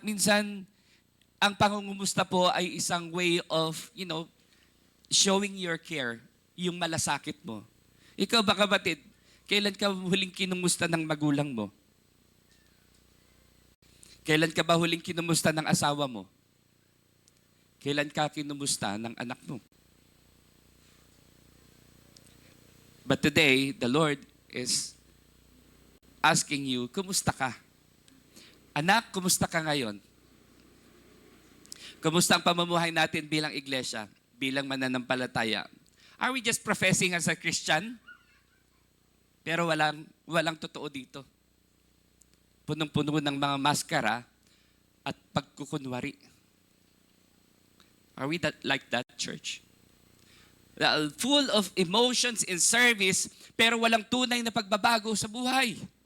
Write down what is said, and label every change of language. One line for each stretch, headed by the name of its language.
Filipino: Minsan, ang pangungumusta po ay isang way of, showing your care, yung malasakit mo. Ikaw ba, kapatid, kailan ka huling kinumusta ng magulang mo? Kailan ka ba huling kinumusta ng asawa mo? Kailan ka kinumusta ng anak mo?
English: But today, the Lord is asking you,
Filipino: kumusta ka? Anak, kumusta ka ngayon? Kumusta ang pamumuhay natin bilang iglesia, bilang mananampalataya?
English: Are we just professing as a Christian?
Filipino: Pero walang totoo dito. Punong-puno ng mga maskara at pagkukunwari.
English: Are we like that, church? Full of emotions in service,
Filipino: pero walang tunay na pagbabago sa buhay.